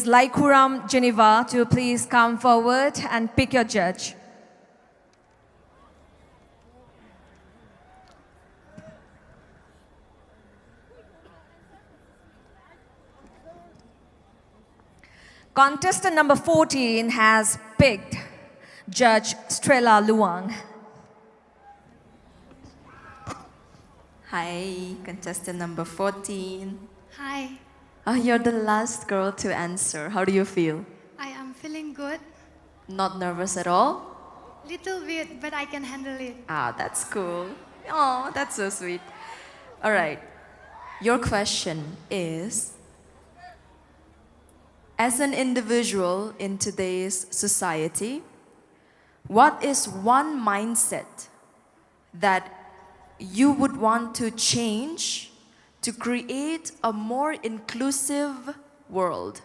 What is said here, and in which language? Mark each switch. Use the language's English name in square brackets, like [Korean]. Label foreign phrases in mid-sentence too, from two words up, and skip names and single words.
[English] 𝘓𝘦𝘪𝘢, to please come forward and pick your judge. Contestant number 14 has picked Judge Strela Luang. Hi, contestant number 14. Hi, Oh, you're the last girl to answer. How do you feel? I am feeling good. Not nervous at all? Little bit, but I can handle it. Ah, that's cool. Oh, that's so sweet. All right. Your question is, as an individual in today's society, what is one mindset that you would want to change to create a more inclusive world?